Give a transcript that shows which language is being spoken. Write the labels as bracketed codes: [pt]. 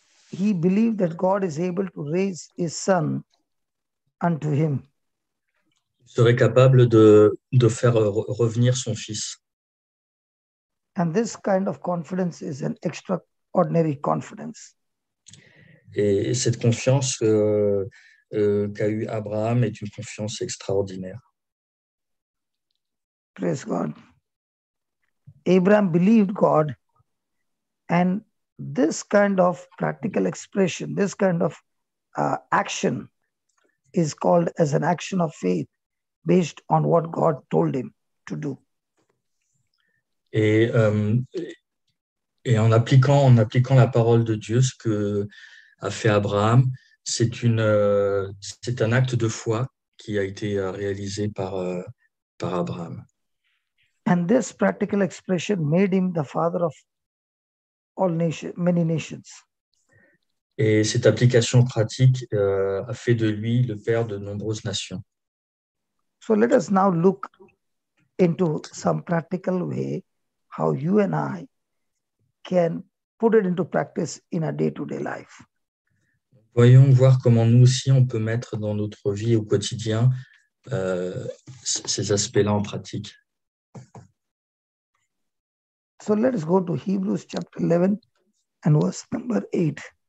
[en] He believed that God is able to raise his son unto him. [fr] Il serait capable de faire revenir son fils. [en] And this kind of confidence is an extraordinary confidence. [fr] Et cette confiance qu'a eu Abraham est une confiance extraordinaire. [en] Praise God. Abraham believed God, and this kind of practical expression, this kind of action is called as an action of faith based on what God told him to do. [fr] Et en appliquant la parole de Dieu, ce que a fait Abraham, c'est un acte de foi qui a été réalisé par Abraham. [en] And this practical expression made him the father of all nations, many nations. [fr] Et cette application pratique a fait de lui le père de nombreuses nations. [en] So let us now look into some practical way how you and I can put it into practice in a day-to-day life. [fr] Voyons voir comment nous aussi, on peut mettre dans notre vie au quotidien ces aspects-là en pratique. [en] So let us go to Hebrews chapter 11 and verse number 8.